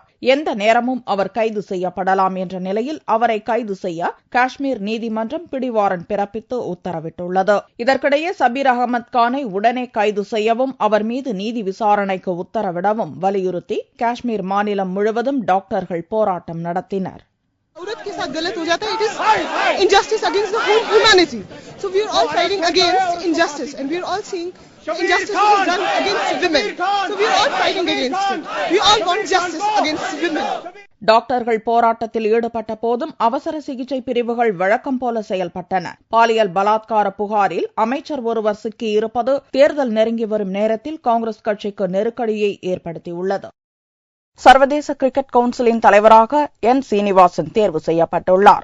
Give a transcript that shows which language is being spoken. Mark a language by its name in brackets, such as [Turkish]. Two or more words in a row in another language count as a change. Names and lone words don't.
[Tamil] எந்த நேரமும் அவர் கைது செய்யப்படலாம் என்ற நிலையில் அவரை கைது செய்ய காஷ்மீர் நீதிமன்றம் பிடிவாரண்ட் பிறப்பித்து உத்தரவிட்டுள்ளது. இதற்கிடையே சபீர் அகமது கானை உடனே கைது செய்யவும் அவர் மீது நீதி விசாரணைக்கு உத்தரவிடவும் வலியுறுத்தி காஷ்மீர் மாநிலம் முழுவதும் டாக்டர்கள் போராட்டம் நடத்தினர். [Hindi] औरत के साथ गलत हो जाता है, [English] it is injustice against the whole humanity. So we are all fighting against injustice, and we are all seeing injustice is done against women. So we are all fighting against it. We all want justice against women. [Tamil] டாக்டர்கள் போராட்டத்தில் ஈடுபட்ட போதும் அவசர சிகிச்சை பிரிவுகள் வழக்கம் போல செயல்பட்டன. பாலியல் பலாத்கார புகாரில் அமைச்சர் ஒருவர் சிக்கியிருப்பது தேர்தல் நெருங்கி வரும் நேரத்தில் காங்கிரஸ் கட்சிக்கு நெருக்கடியை ஏற்படுத்தியுள்ளது. சர்வதேச கிரிக்கெட் கவுன்சிலின் தலைவராக என் சீனிவாசன் தேர்வு செய்யப்பட்டுள்ளார்.